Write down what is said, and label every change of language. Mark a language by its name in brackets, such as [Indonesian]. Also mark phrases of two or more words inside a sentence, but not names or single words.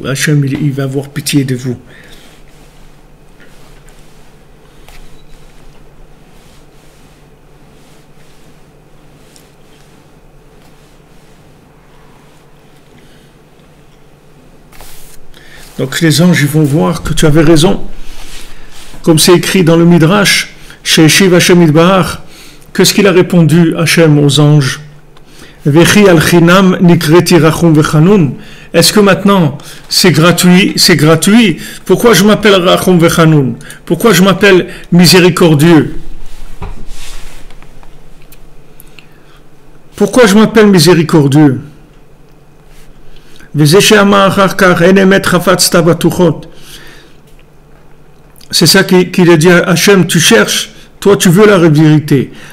[French] Hachem, il va avoir pitié de vous. Donc les anges, ils vont voir que tu avais raison. Comme c'est écrit dans le Midrash, chez Shiv Hashem Idbahar, qu'est-ce qu'il a répondu Hachem aux anges? [Hebrew] וכי על חינם נקראתי רחום וחנון. [French] Est-ce que maintenant c'est gratuit? C'est gratuit. Pourquoi je m'appelle [Hebrew] רחום וחנון? [French] Pourquoi je m'appelle miséricordieux? Pourquoi je m'appelle miséricordieux? C'est ça qu'il a dit à Hachem, tu cherches, toi tu veux la vérité.